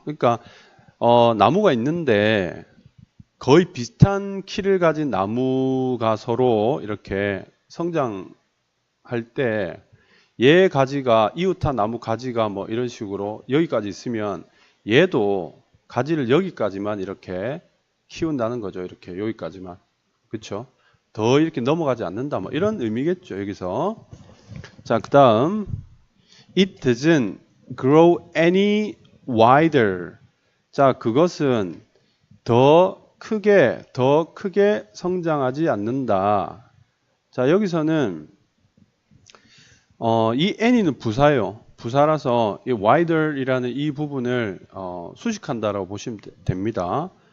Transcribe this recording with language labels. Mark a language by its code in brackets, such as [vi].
[ko] 그러니까 나무가 있는데 거의 비슷한 키를 가진 나무가 서로 이렇게 성장할 때 얘 가지가 이웃한 나무 가지가 뭐 이런 식으로 여기까지 있으면 얘도 가지를 여기까지만 이렇게 키운다는 거죠. 이렇게 여기까지만. 그렇죠? 더 이렇게 넘어가지 않는다. 뭐 이런 의미겠죠. 여기서. 자, 그다음 [en] it doesn't grow any wider. [ko] 자, 그것은 더 크게 성장하지 않는다. 자, 여기서는 이 any는 부사예요. 부사라서 이 wider이라는 이 부분을 수식한다라고 보시면 됩니다.